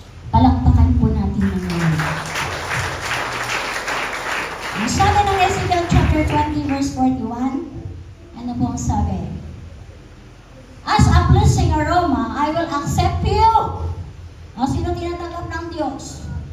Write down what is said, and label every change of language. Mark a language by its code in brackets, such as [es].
[tl] Palakpakan po natin ng Lord. Ang sabi ng Ezekiel chapter 20 verse 41, ano po ang sabi? [en] As a pleasing aroma, I will accept you. [tl] O, sino tinatanggap ng Diyos?